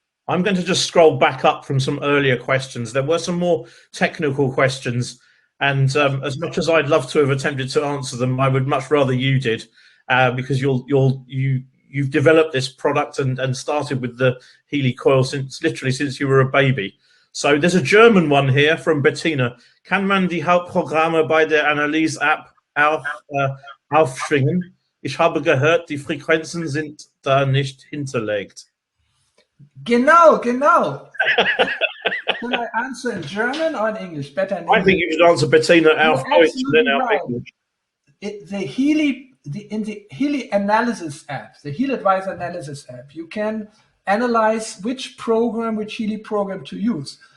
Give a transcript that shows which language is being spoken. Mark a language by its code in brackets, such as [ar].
[en] I'm going to just scroll back up from some earlier questions. There were some more technical questions, and as much as I'd love to have attempted to answer them, I would much rather you did, because you've developed this product and started with the Healy Coil since you were a baby. So there's a German one here from Bettina. [de] Kann man die Hauptprogramme bei der Analyse-App aufschwingen? Ich habe gehört, die Frequenzen sind da nicht hinterlegt. Genau. [en] Can I answer in German or in English? Better in English. I think you should answer Bettina [de] auf Deutsch [en] and then auf English. In the Healy Analysis app, the Healy Advisor Analysis app, you can analyze which Healy program to use.